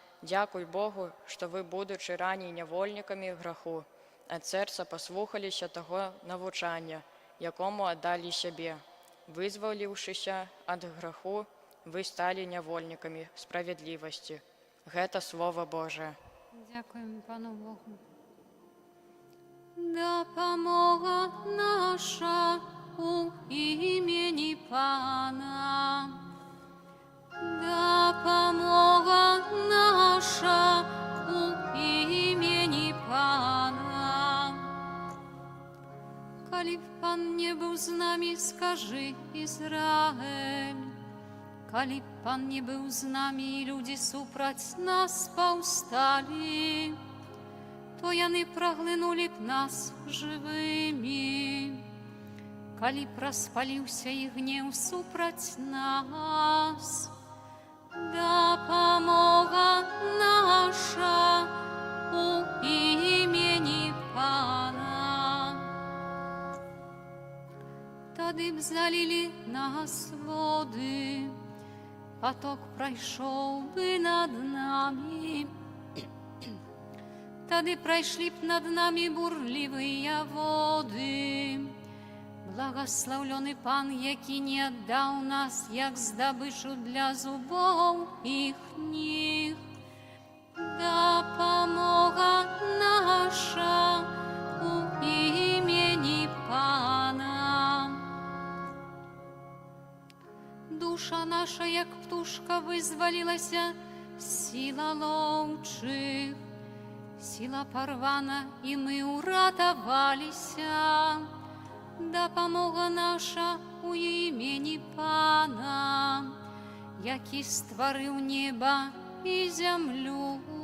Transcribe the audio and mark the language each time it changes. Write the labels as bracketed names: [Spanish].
[Belarusian] Дзякуй Богу, што вы, будучы раней нявольнікамі граху, ад сэрца паслухаліся таго навучання якому аддалі сябе. Вызваліўшыся ад граху, вы сталі нявольнікамі справядлівасці. Гэта Слова Божае. [Ukrainian] Дякуємо Пану Богу. Допомога наша у імені Пана. Допомога наша у імені Пана. [Belarusian] Калі б Пан не быў з намі, скажы, Ізраэль. Калі б Пан не быў з намі, і людзі супраць нас паўсталі, то яны праглынулі б нас жывымі. Калі б распаліўся іх гнеў супраць нас, дапамога наша у імені Пана. Тады б залілі нас воды, поток прайшоў бы над намі. Тады прайшлі б над намі бурлівыя воды. Благаслаўлёны Пан, які не аддаў нас, як здабычу для зубоў іхніх. Дапамога наша у імені Пана. Душа наша, як птушка, вызвалілася, сіла лоўчых. Сіла парвана, і мы ўратаваліся. Дапамога наша у імені Пана, які стварыў неба і зямлю.